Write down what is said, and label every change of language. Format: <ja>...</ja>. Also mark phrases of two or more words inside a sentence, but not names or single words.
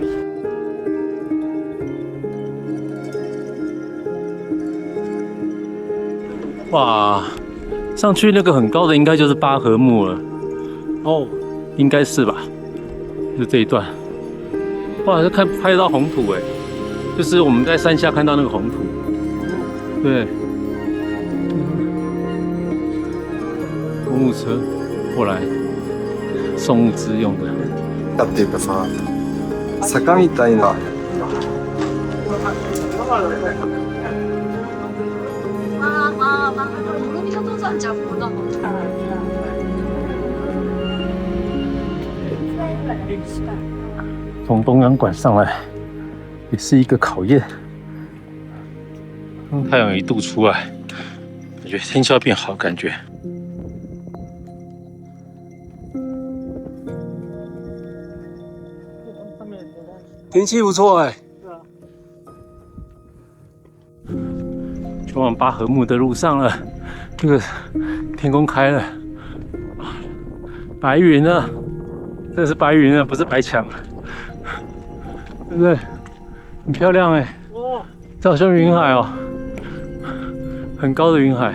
<zh>哇，上去那個很高的應該就是八合目了。哦，應該是吧？就這一段。哇，這拍得到紅土哎，就是我們在山下看到那個紅土。對。公務車過來送物資用的。</zh> <ja>っていうかさ、坂みたいな。</ja> <zh>從東洋館上來也是一個考驗。太陽一度出來，感覺天氣要變好，感覺。天氣不錯哎。前往八合目的路上了，這個天空開了，白雲啊，這是白雲啊，不是白牆，對不對？很漂亮哎，這好像雲海哦，很高的雲海。</zh>